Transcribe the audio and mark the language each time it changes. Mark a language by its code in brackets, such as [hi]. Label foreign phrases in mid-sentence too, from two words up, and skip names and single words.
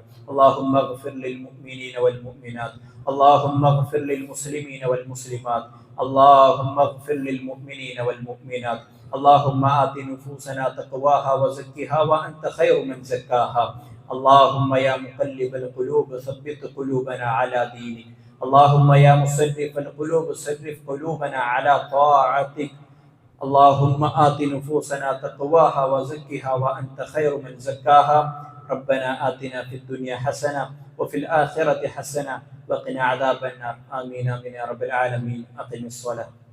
[ar] اللهم اغفر للمؤمنين والمؤمنات، اللهم اغفر للمسلمين والمسلمات، اللهم اغفر للمؤمنين وال مؤمنات، اللهم آت نفوسنا تقواها وزكها وأنت خير من زكاها، اللهم يا مقلب القلوب ثبت قلوبنا على دينك, اللهم يا مصرف القلوب صرف قلوبنا على طاعتك، اللهم آت نفوسنا تقواها وزكها وأنت خير من زكاها، ربنا آتنا في الدنيا حسنة وفي الآخرة حسنة وقنا عذاب النار، آمين آمين يا رب العالمين. أقم الصلاة.